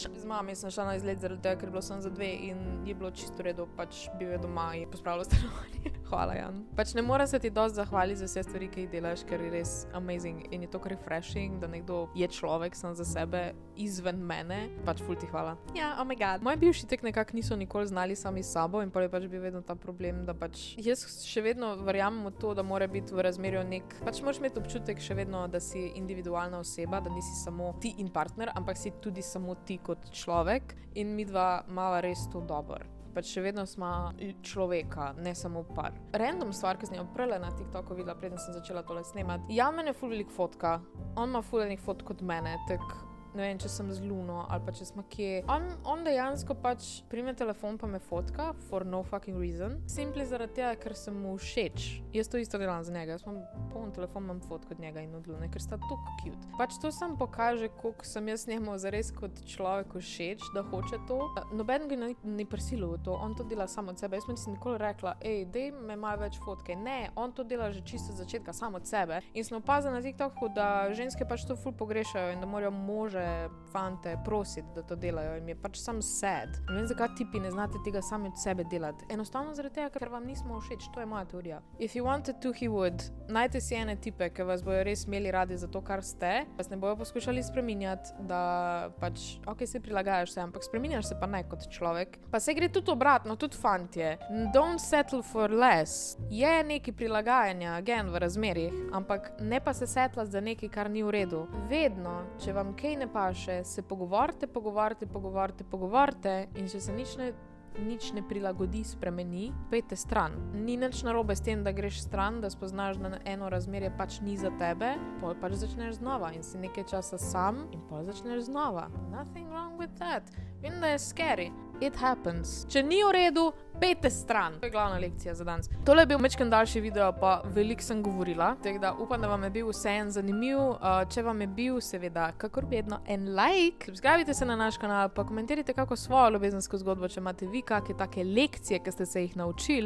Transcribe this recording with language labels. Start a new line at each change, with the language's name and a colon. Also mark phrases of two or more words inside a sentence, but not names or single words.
Slovenian: Z mami sem šla na izlet zaradi tega, ker je bilo samo za 2 in je bilo čisto redo, pač bil je doma in pospravljal stanovanje. Hvala, Jan. Pač ne morem se ti dosti zahvaliti za vse stvari, ki jih delaš, ker je res amazing in je to refreshing, da nekdo je človek sam za sebe izven mene. Pač ful ti hvala. Ja,
English: oh my god.
Slovenian: Moji bivši tek nekako niso nikoli znali sami s sabo in pa je pač bil vedno ta problem, da pač jaz še vedno verjamem v to, da mora biti v razmerju pač moraš imeti občutek še vedno, da si individualna oseba, da nisi samo ti in partner, ampak si tudi samo ti kot človek in midva mava res to dobro. Pač še vedno smo človeka, ne samo par. Random stvar, ki sem jo prele na TikToku videla, preden sem začela tole snemati. Jan mene ful veliko fotka. On ima ful veliko fotk od mene, tako ne vem, če sem z Luno ali pa če smo kje. On dejansko pač prime telefon pa me fotka
English: for no fucking reason.
Slovenian: Simply zaradi tega, ker sem mu všeč. Jaz to isto delam za njega. Jaz imam poln telefon, imam fotko od njega in od Lune, ker sta toliko cute. Pač to sam pokaže, koliko sem jaz njemu zares kot človeku všeč, da hoče to. Noben ga ni prisilil v to. On to dela samo od sebe. Jaz mi nisem nikoli rekla, dej me malo več fotke. Ne, on to dela že čisto od začetka, samo od sebe. In sem opazila na TikToku, da ženske pač to ful pogrešajo in da morajo može, fante prositi, da to delajo in mi je pač sam sad. Ne vem, zakaj tipi ne znate tega sami od sebe delati. Enostavno zaradi tega, ker vam nismo všeč. To je moja teorija.
English: If you wanted to, he would.
Slovenian: Najte si ene tipe, ki vas bojo res imeli radi za to, kar ste. Vas ne bojo poskušali spreminjati, da pač, se prilagajaš se, ampak spreminjaš se pa ne kot človek. Pa se gre tudi obratno, tudi fantje.
English: Don't settle for less.
Slovenian: Je nekaj prilagajanja, again, v razmerjih, ampak ne pa se setlati za nekaj, kar ni v redu. Vedno, če vam kaj ne paše, se pogovorite in če se nič ne prilagodi, spremeni, pejte stran. Ni nič narobe s tem, da greš stran, da spoznaš, da eno razmerje pač ni za tebe, pol pač začneš znova in si nekaj časa sam in pol začneš znova.
English: Nothing wrong with that.
Slovenian: Vem, da je scary.
English: It happens.
Slovenian: Če ni v redu, pejte stran. To je glavna lekcija za danes. Tole je bil majčken daljši video, pa veliko sem govorila. Tako da upam, da vam je bil vseeno zanimiv. Če vam je bil, seveda, kakor vedno, en like. Subscribite se na naš kanal, pa komentirajte kako svojo ljubezensko zgodbo, če imate vi kakšne take lekcije, ki ste se jih naučili.